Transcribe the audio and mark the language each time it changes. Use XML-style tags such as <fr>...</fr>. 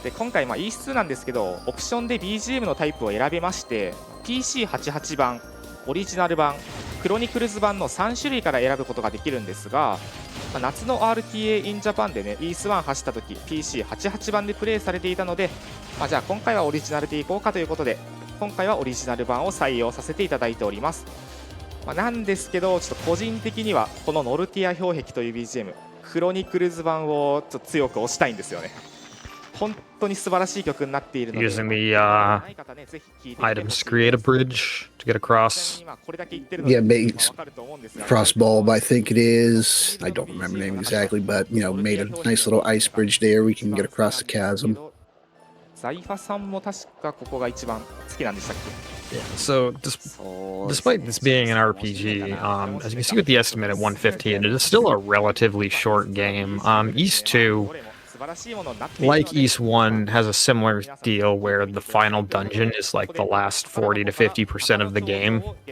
<ja>で今回E2なんですけどオプションで BGM のタイプを選べまして PC88 版オリジナル版クロニクルズ版の3種類から選ぶことができるんですが、夏の RTA in Japan でね E1 走った時 PC88 版でプレイされていたので、じゃあ今回はオリジナルでいこうかということで今回はオリジナル版を採用させていただいております、なんですけどちょっと個人的にはこのノルティア氷壁という BGM クロニクルズ版をちょっと強く推したいんですよね。本当に素晴らしい曲になっているので</ja> <en>Using the items to create a bridge to get across. Yeah, Frost Bulb, I think it is. I don't remember the name exactly, but made a nice little ice bridge there. We can get across the chasm.</en> <ja>ザイファさんも確かここが一番好きなんでしたっけ</ja> <en>Yeah, so despite this being an RPG, as you can see with the estimate at 115, it is still a relatively short game. East 2, like East 1, has a similar deal where the final dungeon is like the last 40 to 50% of the game.</en>